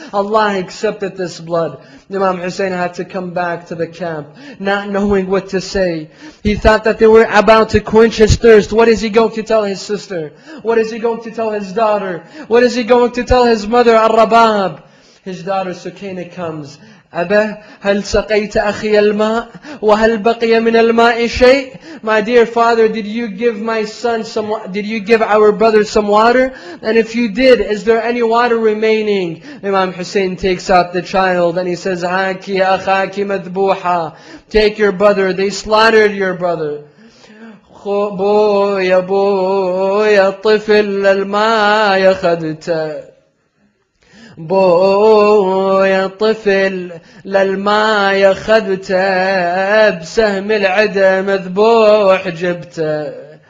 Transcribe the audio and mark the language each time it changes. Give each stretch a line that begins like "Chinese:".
English: Allah accepted this blood. Imam Hussain had to come back to the camp, not knowing what to say. He thought that they were about to quench his thirst. What is he going to tell his sister? What is he going to tell his daughter? What is he going to tell his mother, Al-Rabab? His daughter Sukaina comes.
Arabic: أبا هل سقيت أخي الماء وهل بقي من الماء شيء?
English: My dear father, did you give my son did you give our brother some water? And if you did, is there any water remaining? Imam Hussain takes out the child and he says,
Arabic: هاكي أخاكي مذبوحا.
English: Take your brother, they slaughtered your brother.
Arabic: بويا بويا طفل الماء أخذته. بويا طفل للماء أخذته بسهم العدا مذبوح جبته.